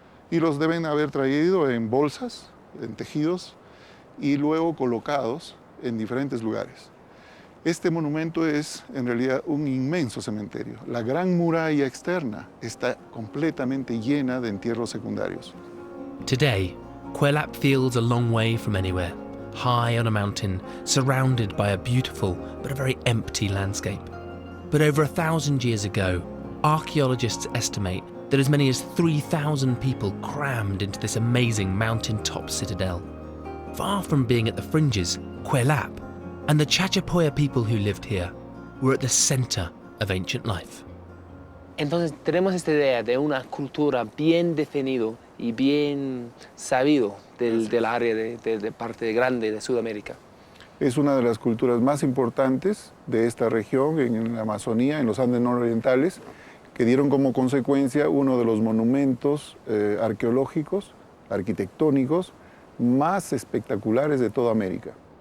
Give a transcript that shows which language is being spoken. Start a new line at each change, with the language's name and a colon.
Spanish: Y los deben haber traído en bolsas, en tejidos, y luego colocados en diferentes lugares. Este monumento es, en realidad, un inmenso cementerio. La gran muralla externa está completamente llena de entierros secundarios.
English: Today, Kuelap feels a long way from anywhere, high on a mountain, surrounded by a beautiful but a very empty landscape. But over 1,000 years ago, archaeologists estimate that as many as 3,000 people crammed into this amazing mountain-top citadel. Far from being at the fringes, Kuelap and the Chachapoya people who lived here were at the center of ancient life.
Spanish: Entonces tenemos esta idea de una cultura bien definido y bien sabido del área de parte grande de Sudamérica. Es una de las culturas más importantes de esta región, en la Amazonía, en los Andes nororientales, que dieron como consecuencia uno de los monumentos arqueológicos, arquitectónicos, más espectaculares de toda América.